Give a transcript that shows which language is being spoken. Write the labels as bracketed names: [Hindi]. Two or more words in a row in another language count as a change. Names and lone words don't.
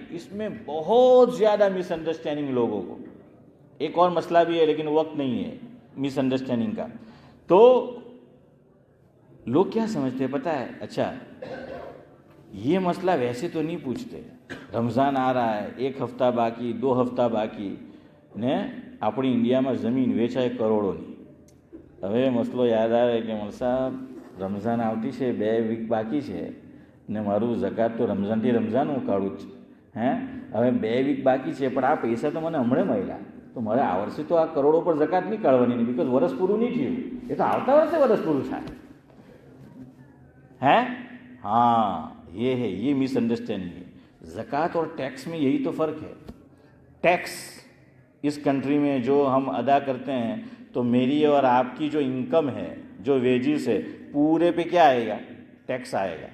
[Urdu] اس میں بہت زیادہ مس انڈرسٹینڈنگ لوگوں کو۔ ایک اور مسئلہ بھی ہے لیکن وقت نہیں ہے مس انڈرسٹینڈنگ کا۔ تو لوگ کیا سمجھتے ہیں پتہ ہے، اچھا یہ مسئلہ ویسے تو نہیں پوچھتے، رمضان آ رہا ہے، 1 ہفتہ باقی، 2 ہفتہ باقی [Gujarati] ને આપણી ઇન્ડિયામાં જમીન વેચાય કરોડોની। હવે મસલો યાદ આવે કે મલ સાહેબ રમઝાન આવતી છે, 2 વીક બાકી છે ને મારું ઝકાત તો રમઝાનથી રમઝાન હું કાઢું જ હવે 2 વીક બાકી છે પણ આ પૈસા તો મને હમણાં મળ્યા, તો મારે આ વર્ષે તો આ કરોડો પર ઝકાત નહીં કાઢવાની નહીં, બિકોઝ વર્ષ પૂરું નહીં થયું, એ તો આવતા વર્ષે વર્ષ પૂરું થાય। [Urdu] ہاں یہ ہے، یہ مس انڈرسٹینڈنگ ہے۔ زکوٰۃ اور ٹیکس میں یہی تو فرق ہے۔ ٹیکس اس کنٹری میں جو ہم ادا کرتے ہیں تو میری اور آپ کی جو انکم ہے، جو ویجز ہے، پورے پہ کیا آئے گا، ٹیکس آئے گا۔